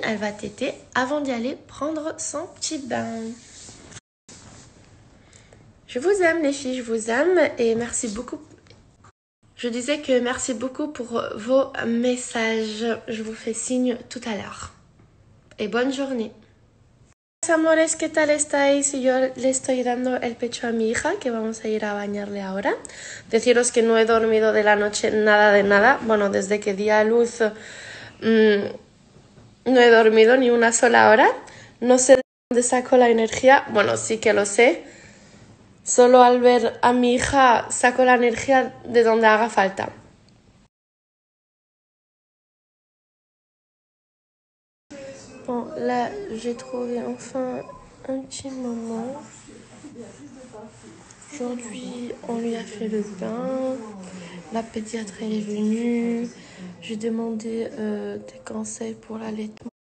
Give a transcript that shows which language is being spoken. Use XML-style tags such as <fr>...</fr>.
<fr>Elle va téter avant d'y aller prendre son petit bain. Je vous aime les filles, je vous aime et merci beaucoup. Je disais que merci beaucoup pour vos messages. Je vous fais signe tout à l'heure. Et bonne journée.</fr> <es>Amores, ¿qué tal estáis? Yo le estoy dando el pecho a mi hija, que vamos a ir a bañarle ahora. Deciros que no he dormido de la noche nada de nada. Bueno, desde que di a luz no he dormido ni una sola hora. No sé de dónde saco la energía. Bueno, sí que lo sé. Solo al ver a mi hija saco la energía de donde haga falta.</es> <fr>Bon, là, j'ai trouvé enfin un petit moment. Aujourd'hui, on lui a fait le bain. La pédiatre elle est venue. J'ai demandé des conseils pour l'allaitement.</fr>